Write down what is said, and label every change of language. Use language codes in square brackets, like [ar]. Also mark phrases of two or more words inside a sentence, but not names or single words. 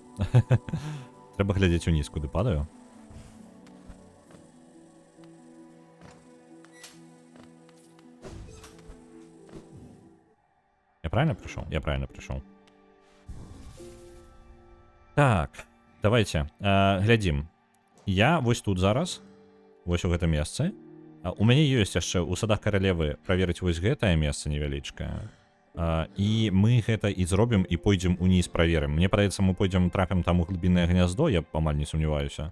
[be] Трэба глядзець уніз, куды падаю. [ru] Я правильно пришел? Я правильно пришел. [be] Так, давайте глядзім. Я вось тут зараз, вось у гэтым месцы. У мяне ёсць яшчэ ў садах каралевы праверыць вось гэтае месца невялічкае. І мы гэта і зробім і пойдзем уніз праверым. Мне падаецца, мы пойдзем трапім там у глыбіннае гняздо, я амаль не сумняваюся.